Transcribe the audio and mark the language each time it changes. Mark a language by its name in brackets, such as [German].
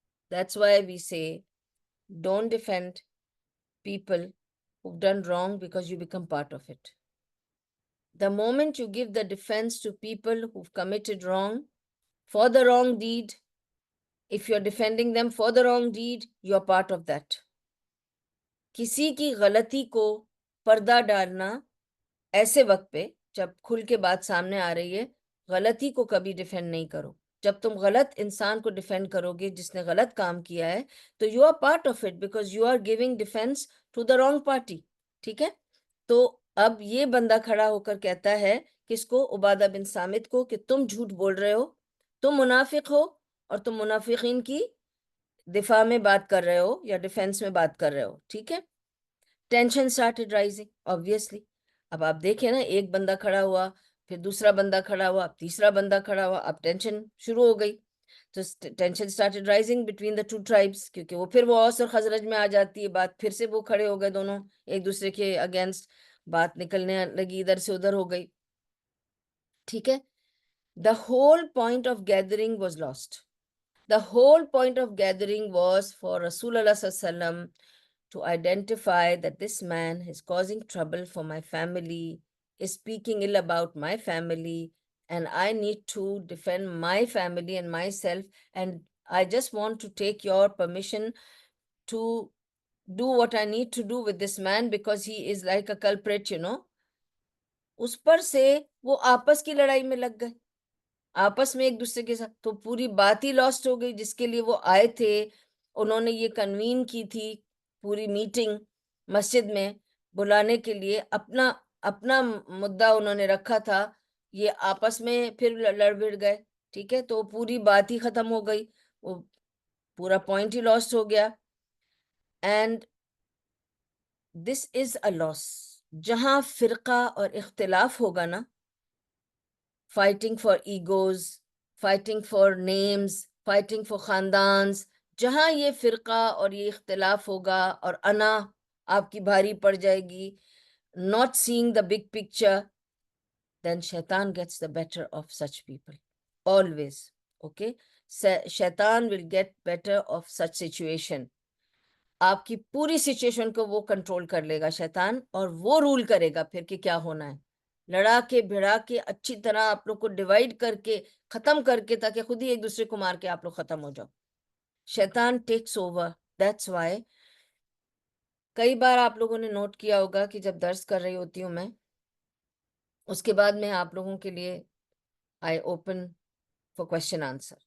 [English] That's why we say don't defend people who've done wrong because you become part of it. The moment you give the defense to people who've committed wrong for the wrong deed, if you're defending them for the wrong deed, you're part of that. [Urdu] کسی کی غلطی کو پردہ ڈالنا ایسے وقت پہ جب کھل کے بات سامنے آ رہی ہے, غلطی کو کبھی ڈیفینڈ نہیں کرو. جب تم غلط انسان کو ڈیفینڈ کرو گے جس نے غلط کام کیا ہے تو [English] You are part of it because you are giving defence to the wrong party. [Urdu] ٹھیک ہے. تو اب یہ بندہ کھڑا ہو کر کہتا ہے کس کو, عبادہ بن صامت کو, کہ تم جھوٹ بول رہے ہو, تم منافق ہو اور تم منافقین کی دفاع میں بات کر رہے ہو یا ڈیفینس میں بات کر رہے ہو. ٹھیک ہے. [English] Tension started rising obviously. [Urdu] اب آپ دیکھیں نا, ایک بندہ کھڑا ہوا, پھر دوسرا بندہ کھڑا ہوا, اب تیسرا بندہ کھڑا ہوا, اب ٹینشن شروع ہو گئی. تو [English] tension started rising between the two tribes, [Urdu] کیونکہ وہ پھر وہ اوس اور خزرج میں آ جاتی ہے بات, پھر سے وہ کھڑے ہو گئے دونوں ایک دوسرے کے اگینسٹ, بات نکلنے لگی, ادھر سے ادھر ہو گئی. ٹھیک ہے. [English] The whole point of gathering was lost. The whole point of gathering was for Rasulullah sallallahu alaihi wasallam to identify that this man is causing trouble for my family, is speaking ill about my family, and I need to defend my family and myself, and I just want to take your permission to do what I need to do with this man because he is like a culprit, [Urdu] اس پر سے وہ آپس کی لڑائی میں لگ گئے, آپس میں ایک دوسرے کے ساتھ, تو پوری بات ہی لاسٹ ہو گئی. جس کے لیے وہ آئے تھے, انہوں نے یہ کنوین کی تھی پوری میٹنگ مسجد میں بلانے کے لیے, اپنا مدعا انہوں نے رکھا تھا, یہ آپس میں پھر لڑ بھڑ گئے. ٹھیک ہے. تو پوری بات ہی ختم ہو گئی, وہ پورا پوائنٹ ہی لاسٹ ہو گیا. [English] And this is a loss. [Urdu] جہاں فرقہ اور اختلاف ہوگا نا, [English] fighting for egos, fighting for names, fighting for خاندانز, [Urdu] جہاں یہ فرقہ اور یہ اختلاف ہوگا اور انا آپ کی بھاری پڑ جائے گی, [English] not seeing the big picture, then shaitan gets the better of such people. Always. Okay? Shaitan will get better of such situation. [Urdu] آپ کی پوری سچویشن کو وہ کنٹرول کر لے گا شیطان, اور وہ رول کرے گا پھر کہ کیا ہونا ہے, لڑا کے بھڑا کے اچھی طرح آپ لوگ کو ڈیوائیڈ کر کے ختم کر کے, تاکہ خود ہی ایک دوسرے کو مار کے آپ لوگ ختم ہو جاؤ. [English] شیطان takes over. That's why [Urdu] کئی بار آپ لوگوں نے نوٹ کیا ہوگا کہ جب درس کر رہی ہوتی ہوں میں, اس کے بعد میں آپ لوگوں کے لیے [English] I open for question answer.